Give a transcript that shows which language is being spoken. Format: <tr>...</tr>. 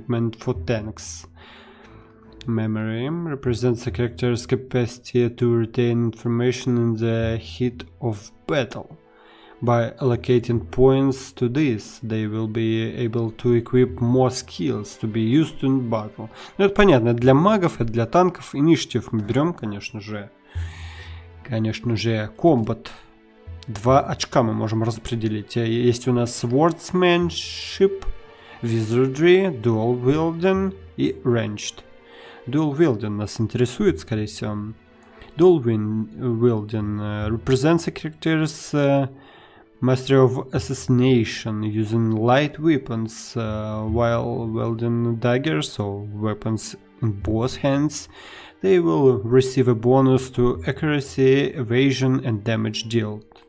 <en>Recommended for tanks. Memory represents a character's capacity to retain information in the heat of battle. By allocating points to this, they will be able to equip more skills to be used in battle.</en> <ru>Ну это понятно, для магов, это для танков. Инициатив мы берем, конечно же. Комбат. 2 очка мы можем распределить. Есть у нас Swordsmanship, Wizardry, Dual Wielding и Ranged. Dual Wielding нас интересует, скорее всего.</ru> <en>Dual Wielding represents a character's mastery of assassination using light weapons while wielding daggers or weapons in both hands. They will receive a bonus to accuracy, evasion and damage dealt.</en>